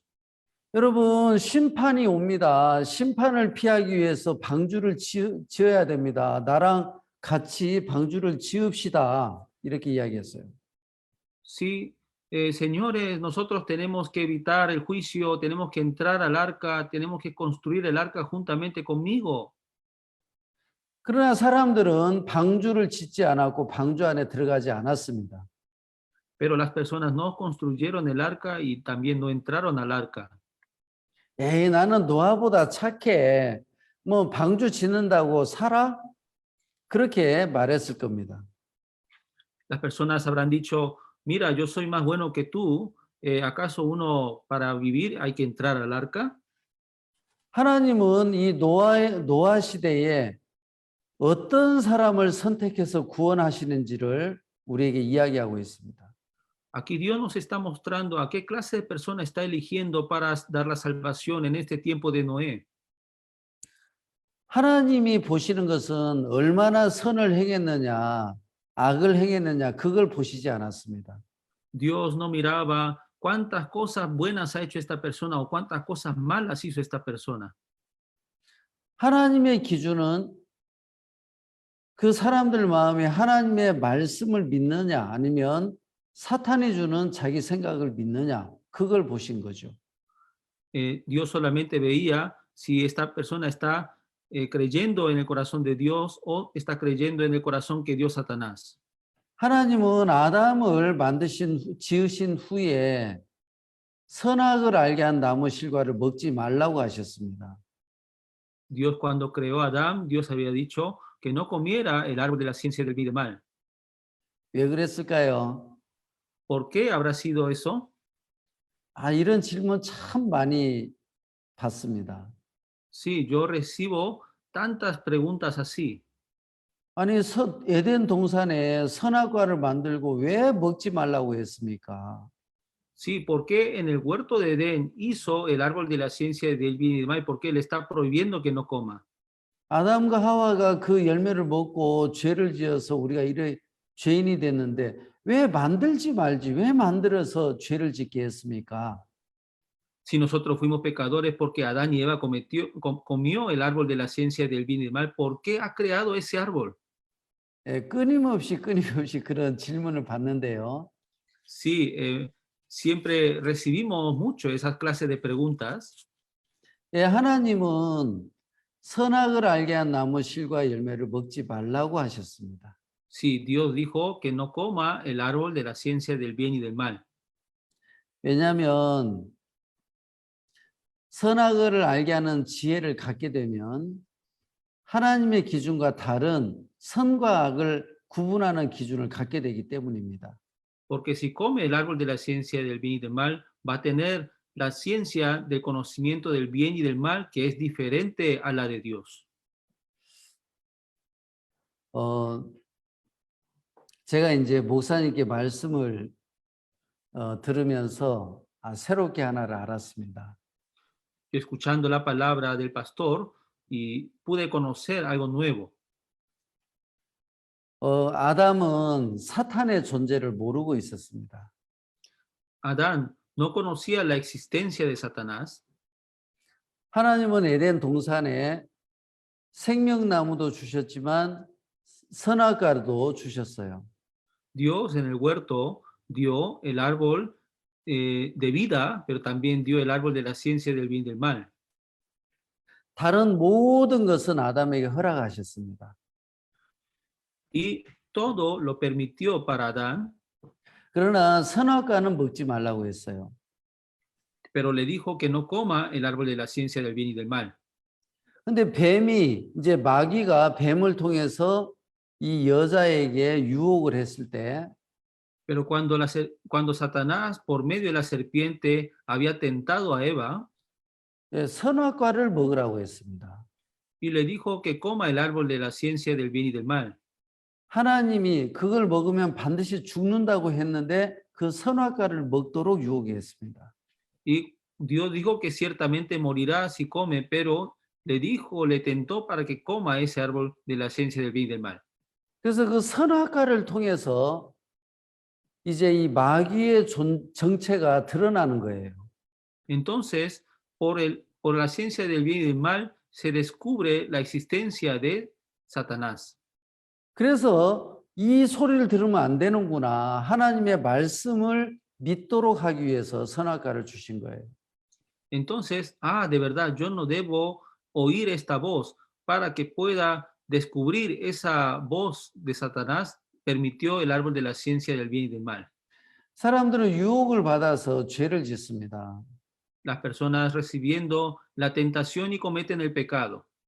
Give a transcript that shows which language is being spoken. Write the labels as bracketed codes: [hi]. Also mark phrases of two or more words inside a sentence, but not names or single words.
[ko] 여러분, 심판이 옵니다. 심판을 피하기 위해서 방주를 지어야 됩니다. 나랑 같이 방주를 지읍시다. 이렇게 이야기했어요. [es] Sí, señores, nosotros tenemos que evitar el juicio, tenemos que entrar al arca, tenemos que construir el arca juntamente conmigo. [ko] 그러나 사람들은 방주를 짓지 않았고 방주 안에 들어가지 않았습니다. [es] Pero las personas no construyeron el arca y también no entraron al arca. [ko] 에이, 나는 노아보다 착해. 뭐 방주 짓는다고 살아? 그렇게 말했을 겁니다. [es] Las personas habrán dicho, mira, yo soy más bueno que tú, ¿acaso uno para vivir hay que entrar al arca? [ko] 하나님은 이 노아 시대에 어떤 사람을 선택해서 구원하시는지를 우리에게 이야기하고 있습니다. [es] Aquí Dios nos está mostrando a qué clase de persona está eligiendo para dar la salvación en este tiempo de Noé. [ko] 하나님이 보시는 것은 얼마나 선을 행했느냐, 악을 행했느냐, 그걸 보시지 않았습니다. [es] Dios no miraba cuántas cosas buenas ha hecho esta persona o cuántas cosas malas hizo esta persona. [ko] 하나님의 기준은 그 사람들 마음에 하나님의 말씀을 믿느냐, 아니면 사탄이 주는 자기 생각을 믿느냐, 그걸 보신 거죠. [es] Dios solamente veía si esta persona está creyendo en el corazón de Dios o está creyendo en el corazón que dio Satanás. [ko] 하나님은 아담을 지으신 후에 선악을 알게 한 나무 실과를 먹지 말라고 하셨습니다. [es] Dios cuando creó a Adán, Dios había dicho que no comiera el árbol de la ciencia del bien y del mal. [ko] 왜 그랬을까요? [es] ¿Por qué habrá sido eso? [ko] 이런 질문 참 많이 받습니다. [es] Sí, yo recibo tantas preguntas así. [ko] 아니, 에덴 동산에 선악과를 만들고 왜 먹지 말라고 했습니까? [es] Sí, ¿por qué en el huerto de Edén hizo el árbol de la ciencia del bien y del mal? ¿Por qué le está prohibiendo que no coma? [ko] 아담과 하와가 그 열매를 먹고 죄를 지어서 우리가 이래 죄인이 됐는데 왜 만들지 말지? 왜 만들어서 죄를 짓게 했습니까? [es] Si nosotros fuimos pecadores porque Adán y Eva comió el árbol de la ciencia del bien y del mal, ¿por qué ha creado ese árbol? [ko] 끊임없이 그런 질문을 받는데요. [es] Sí, siempre recibimos mucho esas clases de preguntas. [ko] 하나님은 선악을 알게 한 나무 실과 열매를 먹지 말라고 하셨습니다. [es] Sí, Dios dijo que no coma el árbol de la ciencia del bien y del mal. [ko] 왜냐하면 선악을 알게 하는 지혜를 갖게 되면 하나님의 기준과 다른 선과 악을 구분하는 기준을 갖게 되기 때문입니다. [es] Porque si come el árbol de la ciencia del bien y del mal, va a tener la ciencia del conocimiento del bien y del mal que es diferente a la de Dios. [ko] 제가 이제 목사님께 말씀을 들으면서 새롭게 하나를 알았습니다. [es] Escuchando la palabra del pastor y pude conocer algo nuevo. [ko] 아담은 사탄의 존재를 모르고 있었습니다. [es] Adán no conocía la existencia de Satanás. [ko] 하나님은 에덴 동산에 생명나무도 주셨지만 선악과도 주셨어요. [es] Dios en el huerto dio el árbol de vida, pero también dio el árbol de la ciencia del bien y del mal. [ko] 다른 모든 것은 아담에게 허락하셨습니다. [es] Y todo lo permitió para Adán, [ko] 그러나 선악과는 먹지 말라고 했어요. [es] pero le dijo que no coma el árbol de la ciencia del bien y del mal. [ko] 근데 뱀이 이제 마귀가 뱀을 통해서 이 여자에게 유혹을 했을 때 [es] Pero cuando Satanás, por medio de la serpiente, había tentado a Eva [ko] 선악과를 먹으라고 했습니다. [es] y le dijo que coma el árbol de la ciencia del bien y del mal. [ko] 하나님이 그걸 먹으면 반드시 죽는다고 했는데 그 선악과를 먹도록 유혹했습니다. [es] Y Dios dijo que ciertamente morirá si come, pero le tentó para que coma ese árbol de la ciencia del bien y del mal. [ko] 그래서 그 선악과를 통해서 이제 이 마귀의 정체가 드러나는 거예요. [es] Entonces, por la ciencia del bien y del mal, se descubre la existencia de Satanás. [ko] 그래서 이 소리를 들으면 안 되는구나. 하나님의 말씀을 믿도록 하기 위해서 선악과를 주신 거예요. [es] Entonces, de verdad, yo no debo oír esta voz para que pueda descubrir esa voz de Satanás, permitió el árbol de la ciencia del bien y del mal. [ko] 사람들은 유혹을 받아서 죄를 짓습니다. [es] Las personas recibiendo la tentación y cometen el pecado.